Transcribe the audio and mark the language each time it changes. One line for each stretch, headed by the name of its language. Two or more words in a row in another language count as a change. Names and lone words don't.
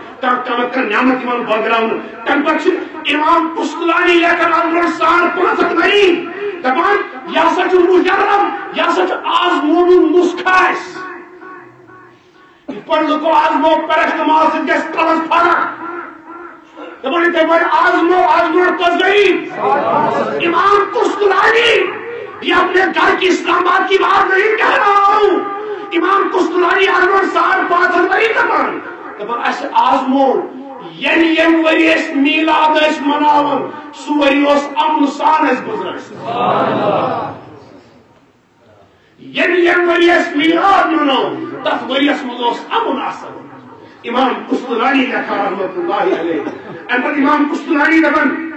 Kashmiri: کانٛہہ نعمت یوان بٲگراونہٕ تمہِ پتہٕ چھِ امام قسطلانی لیکھان آز برونٛٹھ 550 ؤری دپان یہِ ہسا چھُ مجرب یہِ ہسا چھُ آزمونُن نسخہٕ اسہِ یِتھ پٲٹھۍ لُکو آزمو پیرسٹمال سۭتۍ گژھِ کلس فرق دپان یِتھے پٲٹھۍ آزمو آز برونٛٹھ کٔژ ؤری امام قسطلانی
Urdu: یہ اپنے گھر کی اسلام آباد کی بات نہیں کہہ رہا ہوں
Kashmiri: امام قسطلانی آز برونٛٹھ 550 ؤری دپان اسہِ آزمو یم ؤری أسۍ میلاد ٲسۍ مناوان سُہ ؤری اوس امن سان اسہِ گُزران یم ؤری أسۍ میلاد مناو تتھ ؤریس منٛز اوس امن آسان امام قسطلانی لیکھان رحمۃ اللہ علیہ امہِ پتہٕ امام قسطلانی دپان